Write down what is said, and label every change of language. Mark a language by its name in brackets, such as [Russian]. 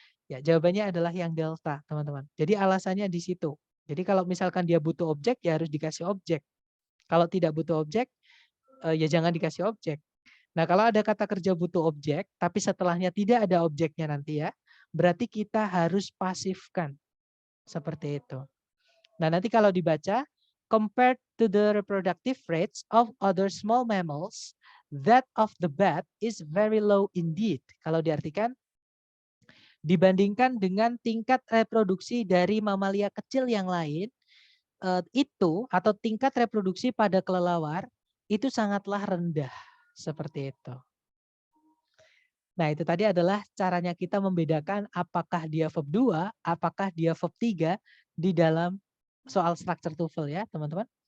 [Indonesian] Ya, jawabannya adalah yang delta, teman-teman. Jadi alasannya di situ. Jadi kalau misalkan dia butuh objek, ya harus dikasih objek. Kalau tidak butuh objek, ya jangan dikasih objek. Nah, kalau ada kata kerja butuh objek, tapi setelahnya tidak ada objeknya nanti ya, berarti kita harus pasifkan. Seperti itu. Nah, nanti kalau dibaca, [English] compared to the reproductive rates of other small mammals, that of the bat is very low indeed. [Indonesian] Kalau diartikan, dibandingkan dengan tingkat reproduksi dari mamalia kecil yang lain, itu atau tingkat reproduksi pada kelelawar itu sangatlah rendah. Seperti itu. Nah itu tadi adalah caranya kita membedakan apakah dia verb 2, apakah dia verb 3 di dalam soal structure TOEFL ya teman-teman.